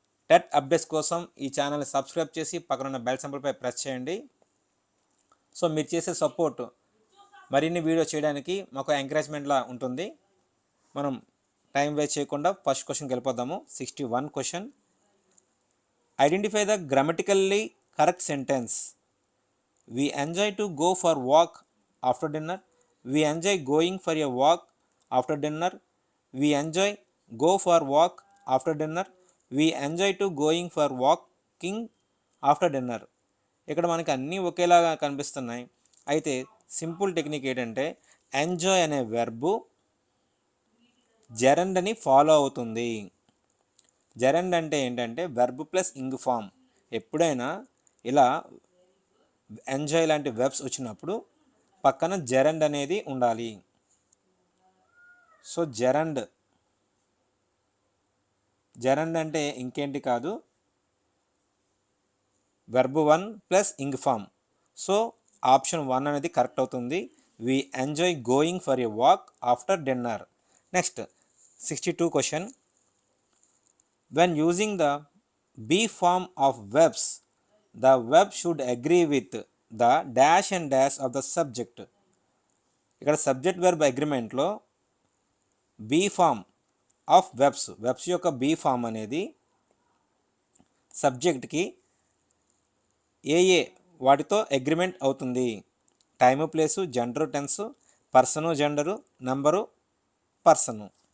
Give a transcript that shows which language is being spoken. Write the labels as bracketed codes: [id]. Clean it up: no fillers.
[te] TET updates కోసం ఈ ఛానల్ని సబ్స్క్రైబ్ చేసి పక్కనున్న బెల్ సింబల్పై ప్రెస్ చేయండి. సో మీరు చేసే సపోర్ట్ మరిన్ని వీడియో చేయడానికి మాకు ఎంకరేజ్మెంట్లా ఉంటుంది. మనం టైం వేస్ట్ చేయకుండా ఫస్ట్ క్వశ్చన్కి వెళ్ళిపోదాము. 61 question. [en] Identify the grammatically correct sentence. We enjoy to go for walk after dinner. We enjoy going for a walk after dinner. We enjoy go for walk after dinner. We enjoy to going for walking after dinner. [te] ఇక్కడ మనకి అన్నీ ఒకేలాగా కనిపిస్తున్నాయి. అయితే simple technique ఏంటంటే enjoy అనే verb gerund అని follow అవుతుంది. జెరండ్ అంటే ఏంటంటే వెర్బ్ ప్లస్ ఇంగ్ ఫామ్. ఎప్పుడైనా ఇలా ఎంజాయ్ లాంటి వెబ్స్ వచ్చినప్పుడు పక్కన జెరండ్ అనేది ఉండాలి. సో జెరండ్ అంటే ఇంకేంటి కాదు, verb 1 plus ing form. So option 1 అనేది కరెక్ట్ అవుతుంది. [en] We enjoy going for a walk after dinner. Next 62 question. When using the be form of verbs the verb should agree with the dash and dash of the subject. [te] ఇక్కడ subject verb అగ్రిమెంట్లో be form of webs యొక్క be form అనేది సబ్జెక్ట్కి ఏ వాటితో agreement అవుతుంది. [en] Time, place, gender, tense, person, gender, number, person.